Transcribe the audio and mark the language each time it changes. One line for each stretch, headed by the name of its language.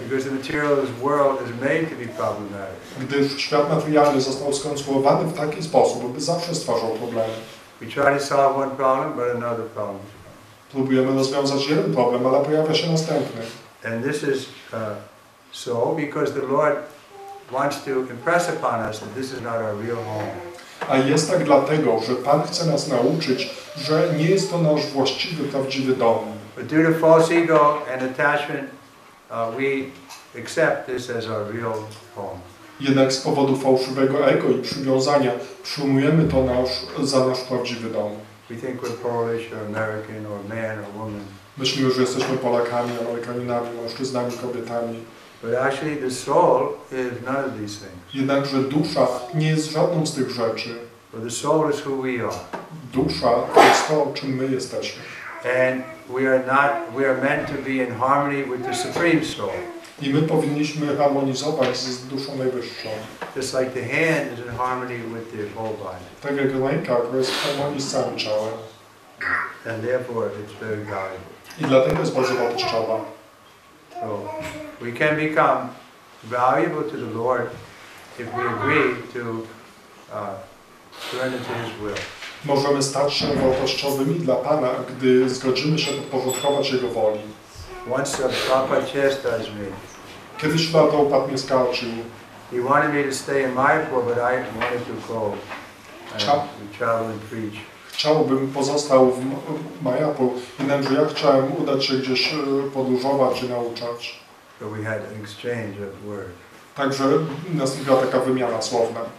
English: Because the material world is made to be problematic.
Polish: Gdyż świat materialny został skonstruowany w taki sposób, by zawsze stwarzał problemy.
English: We try to solve one problem, but another problem.
Polish: Próbujemy rozwiązać jeden problem, ale pojawia się następny.
English: And this is so because the Lord wants to impress upon us that this is not our real home.
Polish: A jest tak dlatego, że Pan chce nas nauczyć, że nie jest to nasz właściwy, prawdziwy dom.
English: But due to false ego and attachment, we accept this as our real home.
Polish: Jednak z powodu fałszywego ego i przywiązania przyjmujemy to za nasz prawdziwy dom.
English: We think we're Polish or American or man or woman.
Polish: Myślimy, że jesteśmy Polakami, Amerykaninami, mężczyznami, kobietami.
English: But actually the soul is none of these things.
Polish: Jednakże dusza nie jest żadną z tych rzeczy.
English: For the soul is who we are.
Polish: Dusza to jest to, czym my jesteśmy.
English: And we are meant to be in harmony with the Supreme Soul.
Polish: I my powinniśmy harmonizować z duszą najwyższą.
English: Just like the hand is in harmony with the whole body.
Polish: Tak jak ręka, która jest w harmonii z całym ciałem.
English: And therefore it's very valuable.
Polish: I dlatego jest bardzo wartościowa.
English: So we can become valuable to the Lord if we agree to surrender to His will.
Polish: Możemy stać się wartościowymi dla Pana, gdy zgodzimy się podporządkować Jego woli.
English: Once Prabhupada chastised me.
Polish: Kiedyś Prabhupada mnie skarcił.
English: He wanted me to stay in Mayapur, but I wanted to go and travel and preach.
Polish: Chciałbym pozostał w Mayapur, jednakże ja chciałem udać się gdzieś podróżować i nauczać.
English: So we had an exchange of words.
Polish: Także nastąpiła taka wymiana słowna.